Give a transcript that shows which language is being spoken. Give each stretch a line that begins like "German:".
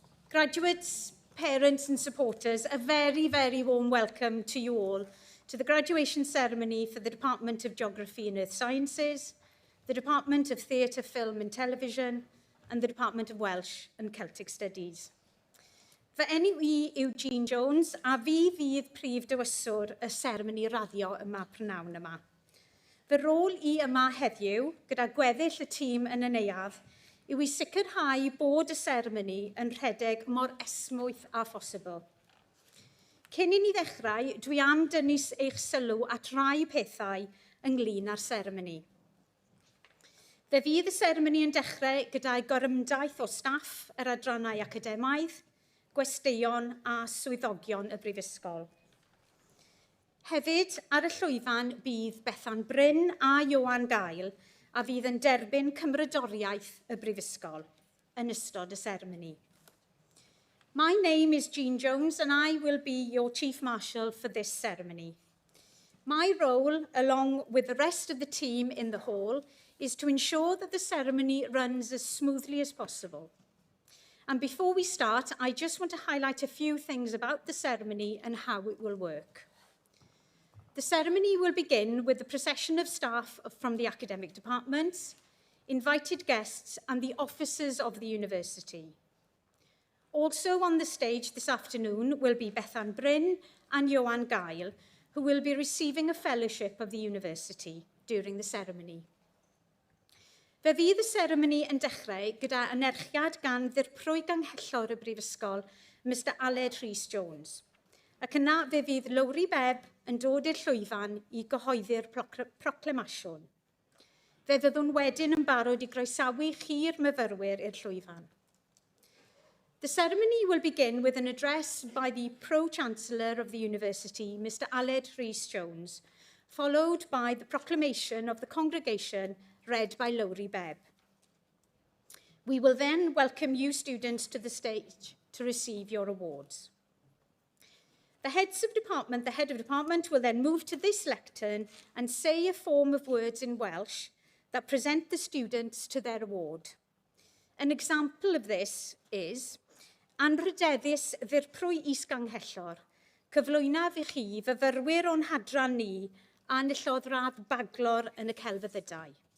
English: Graduates, parents and supporters, a very, very warm welcome to you all to the graduation ceremony for the Department of Geography and Earth Sciences, the Department of Theatre, Film and Television, and the Department of Welsh and Celtic Studies.
Welsh: Fy enw I yw Jean Jones, a fi fydd prif dywyswr y seremoni raddio yma prynawn yma. Fy rôl I yma heddiw, gyda gweddill y tîm yn y neuadd, yw I sicrhau bod y seremoni yn rhedeg mor esmwyth a phosibl. Cyn I ni ddechrau, dwi am dynnu eich sylw at rai pethau ynglyn â'r seremoni. Fe fydd y seremoni yn dechrau gyda'i gorymdaith o staff yr adrannau academaidd, gwesteion a swyddogion y brifysgol. Hefyd, ar y llwyfan bydd Bethan Bryn a Ioan Gael a fydd yn derbyn cymrydoriaeth y brifysgol yn ystod y seremoni.
English: My name is Jean Jones and I will be your Chief Marshal for this ceremony. My role, along with the rest of the team in the hall, is to ensure that the ceremony runs as smoothly as possible. And before we start, I just want to highlight a few things about the ceremony and how it will work. The ceremony will begin with the procession of staff from the academic departments, invited guests, and the officers of the university. Also on the stage this afternoon will be Bethan Bryn and Johan Gael, who will be receiving a fellowship of the university during the ceremony.
Welsh: Fe fydd y seremoni yn dechrau gyda anerchiad gan ddirprwy ganghellor y Brifysgol, Mr Aled Rhys-Jones. Ac yna fe fydd Lowri Bebb yn dod i'r llwyfan i gyhoeddi'r proclamasiwn. Fe fyddwn wedyn yn barod i groesawu chi'r myfyrwyr i'r llwyfan.
English: The ceremony will begin with an address by the Pro-Chancellor of the University, Mr Aled Rhys-Jones, followed by the proclamation of the congregation read by Lowri Bebb. We will then welcome you students to the stage to receive your awards. The head of department will then move to this lectern and say a form of words in Welsh that present the students to their award. An example of this is,
Welsh: Anrydeddus ddirprwy is-ganghellor, cyflwynaf i chi fyfyrwyr o'n hadran ni a nillodd radd baglor yn y celfyddydau.